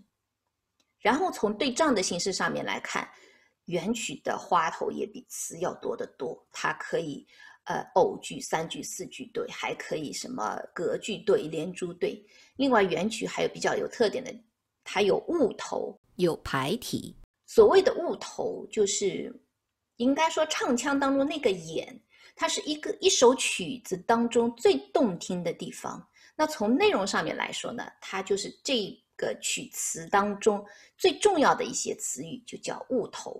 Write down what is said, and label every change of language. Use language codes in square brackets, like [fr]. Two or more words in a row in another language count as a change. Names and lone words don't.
[zh] 然後從對仗的形式上面來看，元曲的花頭也比詞要多得多，它可以偶句、三句、四句对，還可以什麼隔句对、連珠对。另外元曲還有比較有特點的，它有誤頭，有排體。所謂的誤頭，就是應該說唱腔當中那個眼，它是一首曲子當中最動聽的地方。那從內容上面來說呢，它就是這個曲詞當中最重要的一些詞語，就叫誤頭。